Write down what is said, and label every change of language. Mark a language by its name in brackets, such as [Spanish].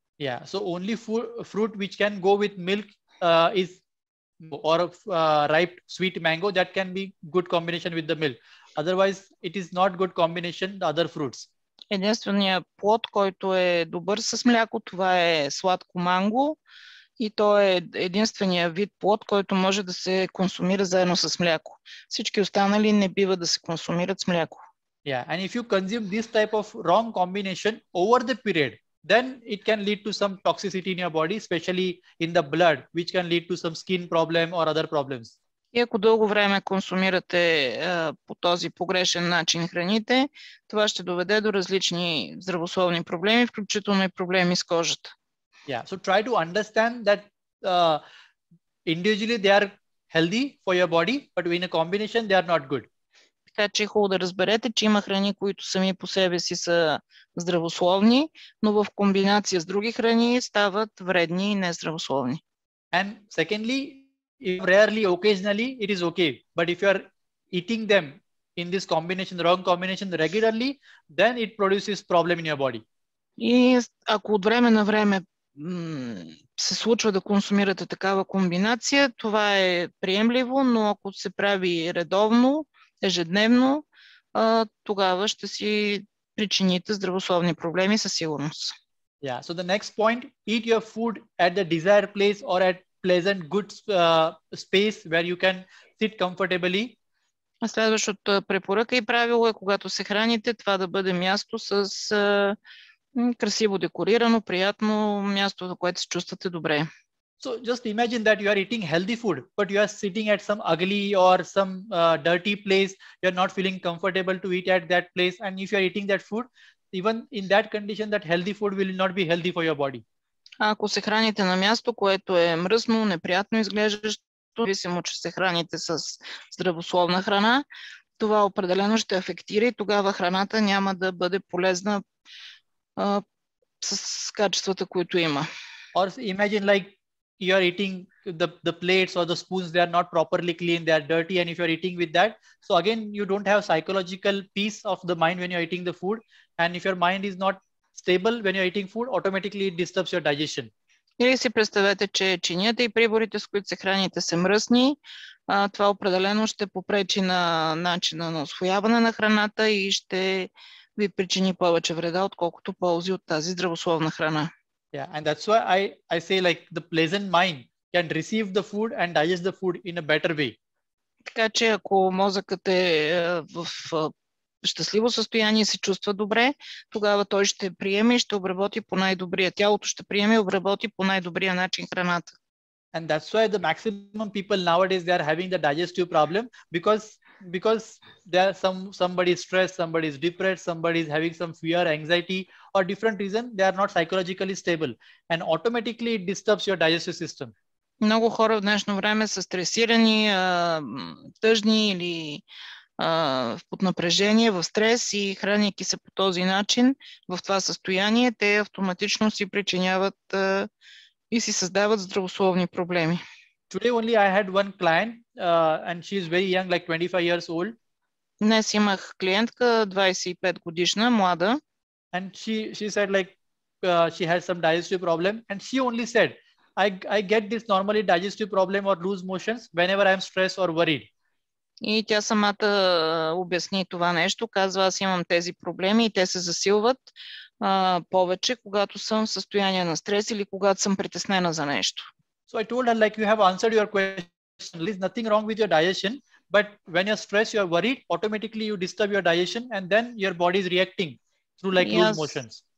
[English] Yeah, so only fruit which can go with milk is or ripe sweet mango, that can be good combination with the milk. Otherwise, it is not good combination the other fruits. [Bulgarian] Единственият плод, който е добър с мляко, това е сладко манго и то е единственият вид плод, който може да се консумира заедно с мляко. Всички останали не бива да се консумират с мляко. [English] Yeah, and if you consume this type of wrong combination over the period, then it can lead to some toxicity in your body, especially in the blood, which can lead to some skin problem or other problems. [Bulgarian] И ако дълго време консумирате по този погрешен начин храните, това ще доведе до различни здравословни проблеми, включително и проблеми с кожата. [English] Yeah, so try to understand that individually they are healthy for your body, but in a combination they are not good. [Bulgarian] Така че е хубаво да разберете, че има храни, които сами по себе си са здравословни, но в комбинация с други храни стават вредни и нездравословни. [English] And secondly, if rarely, occasionally, it is okay. But if you are eating them in this combination, wrong combination regularly, then it produces problem in your body. [Bulgarian] И ако от време на време се случва да консумирате такава комбинация, това е приемливо, но ако се прави редовно, ежедневно, тогава ще си причините здравословни проблеми със сигурност. [English] Yeah. So the next point, eat your food at the desired place or at pleasant, good space where you can sit comfortably. [Bulgarian] Следващата препоръка и правило е, когато се храните, това да бъде място с красиво декорирано, приятно място, в което се чувствате добре. [English] So just imagine that you are eating healthy food, but you are sitting at some ugly or some dirty place. You are not feeling comfortable to eat at that place. And if you are eating that food, even in that condition, that healthy food will not be healthy for your body. [Bulgarian] Ако се храните на място, което е мръсно, неприятно изглеждащо, зависимо, че се храните с здравословна храна, това определено ще афектира и тогава храната няма да бъде полезна с качествата, които има. [English] Or imagine like you are eating the plates or the spoons, they are not properly clean, they are dirty, and if you are eating with that, so again you don't have psychological peace of the mind when you are eating the food, and if your mind is not stable when you are eating food, automatically it disturbs your digestion. [Bulgarian] Или си представете, че чинията и приборите, с които се храните, са мръсни. Това определено ще попречи на начина на усвояване на храната и ще ви причини повече вреда, отколкото ползи от тази здравословна храна. [English] Yeah, and that's why I say like the pleasant mind can receive the food and digest the food in a better way. [Bulgarian] Така че ако мозъкът е в щастливо състояние и се чувства добре, тогава той ще приеме и ще обработи по най-добрия. Тялото ще приеме и обработи по най-добрия начин храната. [English] And that's why the maximum people nowadays, they are having the digestive problem because there are somebody is stressed, somebody is depressed, somebody is having some fear, anxiety, or different reason, they are not psychologically stable, and automatically it disturbs your digestive system. [Bulgarian] Много хора в днешно време са стресирани, тъжни или под напрежение, в стрес и храняйки се по този начин, в това състояние, те автоматично си причиняват и си създават здравословни проблеми. [English] Today only I had one client and she is very young, like 25 years old. [Bulgarian] Днес имах клиентка, 25 годишна, млада. [English] And she said like she has some digestive problem, and she only said, I get this normally digestive problem or loose motions whenever I am stressed or worried. [Bulgarian] И тя самата обясни това нещо. Казва, аз имам тези проблеми и те се засилват повече, когато съм в състояние на стрес или когато съм притеснена за нещо. [English] So I told her like you have answered your question. There is nothing wrong with your digestion, but when you're stressed, you are worried, automatically you disturb your digestion and then your body is reacting through like loose motions.